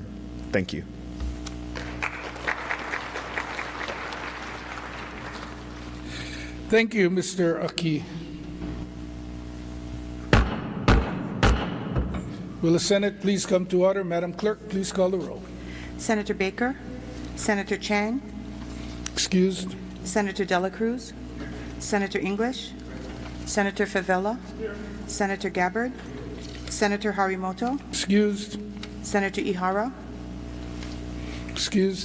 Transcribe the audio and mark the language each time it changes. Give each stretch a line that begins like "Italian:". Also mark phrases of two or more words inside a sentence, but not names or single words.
English: Thank you. Thank you, Mr. Aki. Will the Senate please come to order? Madam Clerk, please call the roll. Senator Baker, Senator Chang, Excused. Senator Dela Cruz, Senator English, Senator Favela, Senator Gabbard, Senator Harimoto, Excused. Senator Ihara, Excused.